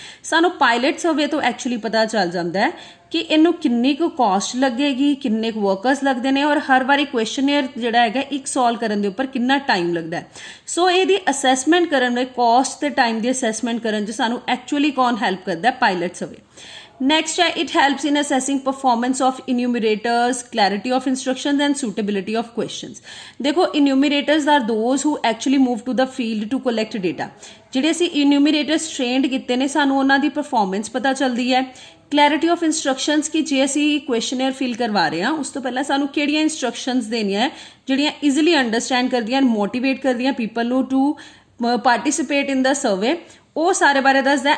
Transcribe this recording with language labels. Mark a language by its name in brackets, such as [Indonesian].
[Punjabi] ਸਾਨੂੰ pilot survey ਤੋਂ actually ਪਤਾ ਚੱਲ ਜਾਂਦਾ ਹੈ ਕਿ ਇਹਨੂੰ ਕਿੰਨੀ ਕੁ ਕਾਸਟ ਲੱਗੇਗੀ, ਕਿੰਨੇ ਕੁ ਵਰਕਰਸ ਲੱਗਦੇ ਨੇ, ਔਰ ਹਰ ਵਾਰੀ ਕੁਐਸਚਨੇਅਰ ਜਿਹੜਾ ਹੈਗਾ ਇੱਕ ਸੋਲਵ ਕਰਨ ਦੇ ਉੱਪਰ ਕਿੰਨਾ ਟਾਈਮ ਲੱਗਦਾ ਹੈ। ਸੋ ਇਹਦੀ ਅਸੈਸਮੈਂਟ ਕਰਨ ਵਿੱਚ, ਕਾਸਟ ਤੇ ਟਾਈਮ ਦੀ ਅਸੈਸਮੈਂਟ ਕਰਨ 'ਚ ਸਾਨੂੰ ਐਕਚੁਅਲੀ ਕੌਣ ਹੈਲਪ ਕਰਦਾ ਹੈ, ਪਾਇਲਟ ਸਰਵੇ। [English] Next [Hindi] है, [English] it helps in assessing performance of enumerators, clarity of instructions and suitability of questions. [Hindi] देखो, [English] enumerators are those who actually move to the field to collect data. [Punjabi] ਜਿਹੜੇ ਅਸੀਂ enumerators trained ਕੀਤੇ ਨੇ, ਸਾਨੂੰ ਉਹਨਾਂ ਦੀ performance ਪਤਾ ਚੱਲਦੀ ਹੈ। ਕਲੈਰਿਟੀ ਆਫ ਇੰਸਟਰਕਸ਼ਨਸ ਕਿ ਜੇ ਅਸੀਂ ਕੁਐਸਚਨੇਅਰ ਫਿਲ ਕਰਵਾ ਰਹੇ ਹਾਂ ਉਸ ਤੋਂ ਪਹਿਲਾਂ ਸਾਨੂੰ ਕਿਹੜੀਆਂ ਇੰਸਟਰਕਸ਼ਨਸ ਦੇਣੀਆਂ ਹੈ ਜਿਹੜੀਆਂ ਈਜ਼ੀਲੀ ਅੰਡਰਸਟੈਂਡ ਕਰਦੀਆਂ, ਮੋਟੀਵੇਟ ਕਰਦੀਆਂ ਪੀਪਲ ਨੂੰ [English] to participate in the survey, [Punjabi] ਉਹ ਸਾਰੇ ਬਾਰੇ ਦੱਸਦਾ।